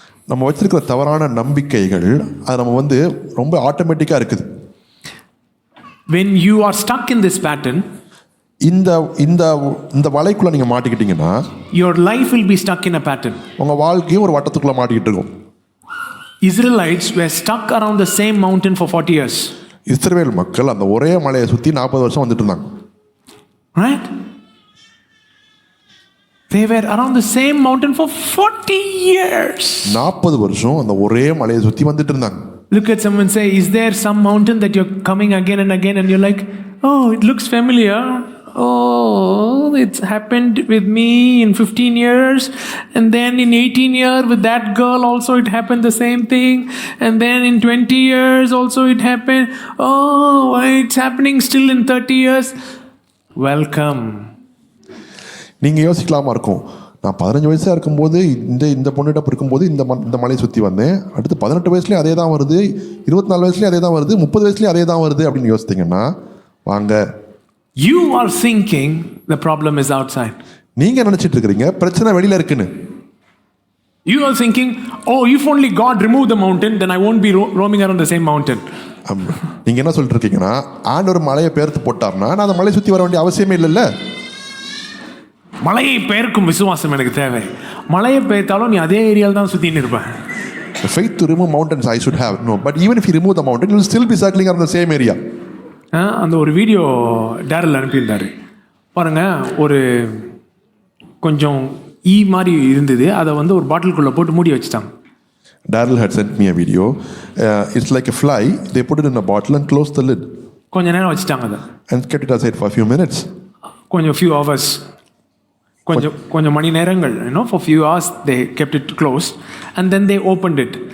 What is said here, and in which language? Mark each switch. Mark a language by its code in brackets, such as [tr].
[ta] நம்ம வச்சிருக்கிற தவறான நம்பிக்கைகள் அது நம்ம வந்து ரொம்ப ஆட்டோமேட்டிக்காக இருக்குது. [en] When you are stuck in this pattern, [ta] இந்த இந்த இந்த வலைக்குள்ள நீங்க மாட்டிக்கிட்டீங்கன்னா [en] your life will be stuck in a pattern. [ta] உங்க வாழ்க்கையும் ஒரு வட்டத்துக்குள்ள மாட்டிக்கிட்டு இருக்கும். [en] Israelites were stuck around the same mountain for 40 years. [ta] இஸ்ரவேல் மக்கள் அந்த ஒரே மலையை சுத்தி 40 வருஷம் வந்துட்டு இருந்தாங்க. [en] Right? They were around the same mountain for 40 years. [ta] 40 வருஷம் அந்த ஒரே மலையை சுத்தி வந்துட்டு இருந்தாங்க. [en] Look at someone say, is there some mountain that you're coming again and again and you're like, oh, it looks familiar. Oh, it's happened with me in 15 years, and then in 18 years with that girl also it happened the same thing, and then in 20 years also it happened. Oh, it's happening still in 30 years. Welcome. [ta] நீங்கள் யோசிக்கலாமா இருக்கும், நான் 15 வயசாக இருக்கும்போது இந்த பொண்ணிட்ட இருக்கும்போது இந்த மலையை சுற்றி வந்தேன், அடுத்து 18 வயசுலேயும் அதே தான் வருது, 24 வயசுலேயும் அதே தான் வருது, 30 வயசுலேயும் அதே தான் வருது அப்படின்னு யோசித்தீங்கன்னா வாங்க. [en] You are thinking the problem is outside. [ta] நீங்கள் நினச்சிட்டு இருக்கிறீங்க பிரச்சனை வெளியில் இருக்குன்னு. [en] You are thinking, oh, if only God removed the mountain, then I won't be roaming around the same mountain. [ta] நீங்கள் என்ன சொல்லிட்டு இருக்கீங்கன்னா, ஆண்டவர் மலையை பெயர்த்து போட்டார்னா நான் அந்த மலையை சுற்றி வர வேண்டிய அவசியமே இல்லைல்ல. மலையை பெயர்க்கும் விசுவாசம் எனக்கு தேவை. மலையை பெயர்த்தாலும் நீ அதே ஏரியாவில் தான் சுற்றின்னு இருப்பேன். [en] The faith to remove mountains I should have. No, but even if you remove the mountain, you will still be circling around the same area. [ta] அந்த ஒரு வீடியோ டேரல் அனுப்பியிருந்தாரு பாருங்க. ஒரு கொஞ்சம் மாதிரி இருந்தது, அதை வந்து ஒரு பாட்டிலுக்குள்ளே போட்டு மூடி வச்சுட்டாங்க. [en] Daryl had sent me a video. It's like a fly. They put it in a bottle and closed the lid. [ta] கொஞ்ச நேரம் வச்சுட்டாங்க அதை. [en] And kept it aside for a few minutes. [ta] கொஞ்சம் [en] few hours. [ta] கொஞ்சம் மணி நேரங்கள், [en] for few hours they kept it closed and then they opened it.